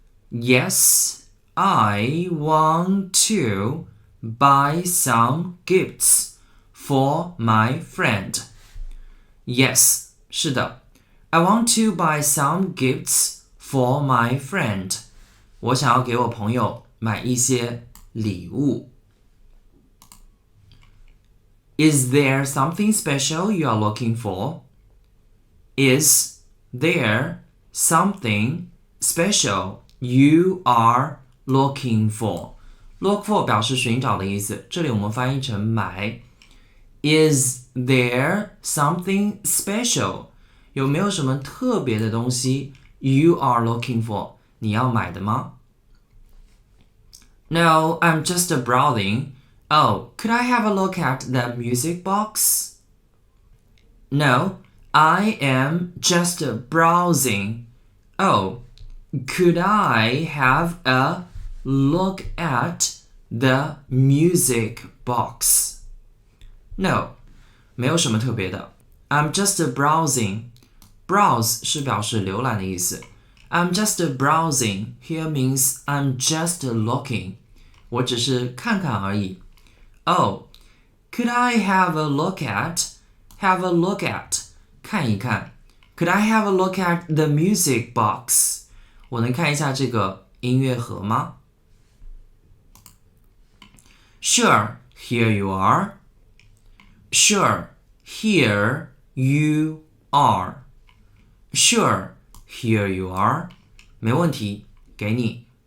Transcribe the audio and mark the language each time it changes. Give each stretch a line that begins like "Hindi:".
English: Yes, I want to buy some gifts for my friend. Yes,
Chinese: 是的
English: I want to buy some gifts for my friend.
Chinese: 我想要给我朋友买一些礼物。
English: Is there something special you are looking for? Is there something special you are looking for?
Chinese: Look for 表示寻找的意思，这里我们翻译成买。
English: Is there something special?
Chinese: 有没有什么特别的东西
English: you are looking for?
Chinese: 你要买的吗？
English: No, I'm just browsing. Oh, could I have a look at the music box? No, I am just browsing. Oh, could I have a look at the music box? No,
Chinese: 没有什么特别的。
English: I'm just browsing.
Chinese: Browse 是表示浏览的意思。
English: I'm just browsing here means I'm just looking.
Chinese: 我只是看看而已。
English: Oh, could I have a look at? Have a look at.
Chinese: 看一看。
English: Could I have a look at the music box?
Chinese: 我能看一下这个音乐盒吗
English: Sure, here you are. Sure, here you are. Sure, here you are.
Chinese: 没问题，给你。